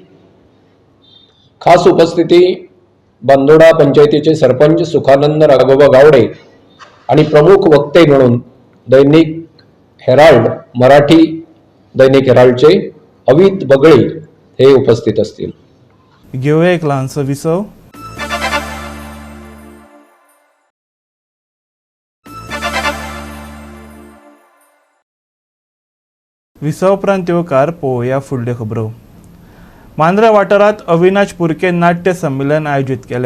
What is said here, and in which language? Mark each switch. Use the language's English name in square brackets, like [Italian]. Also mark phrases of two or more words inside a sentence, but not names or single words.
[Marathi] खास उपस्थिती बांदोडा पंचायतीचे सरपंच सुखानंद राघोबा गावडे आणि प्रमुख वक्ते म्हणून दैनिक हेराल्ड, मराठी दैनिक हेराल्डचे अवित बगळे हे उपस्थित असतील. [Konkani] घेवया एक ल्हानसो विसव. विसव उपरांत येवकार पळोवया फुडल्यो खबरो. मांद्रा वाठारांत अविनाश पुरके नाट्य संमेलन आयोजीत केले.